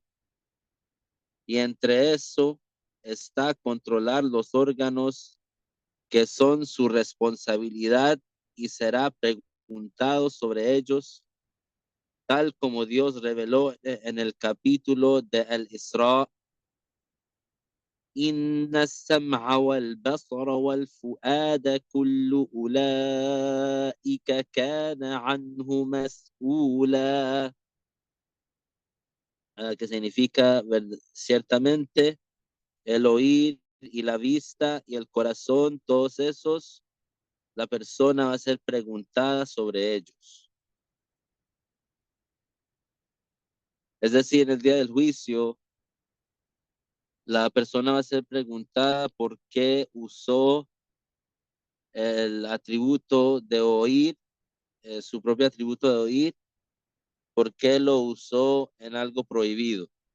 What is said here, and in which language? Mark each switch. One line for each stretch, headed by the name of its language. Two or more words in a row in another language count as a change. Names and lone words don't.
Spanish: Y entre eso está controlar los órganos que son su responsabilidad y será preguntado sobre ellos, tal como Dios reveló en el capítulo de El Isra.
Arabic: إن السمع والبصر والفؤاد كل أولئك كان عنه مسؤولا.
Spanish: Que significa ciertamente el oír y la vista y el corazón, todos esos, la persona va a ser preguntada sobre ellos. Es decir, en el día del juicio, la persona va a ser preguntada por qué usó el atributo de oír, su propio atributo de oír, por qué lo usó en algo prohibido.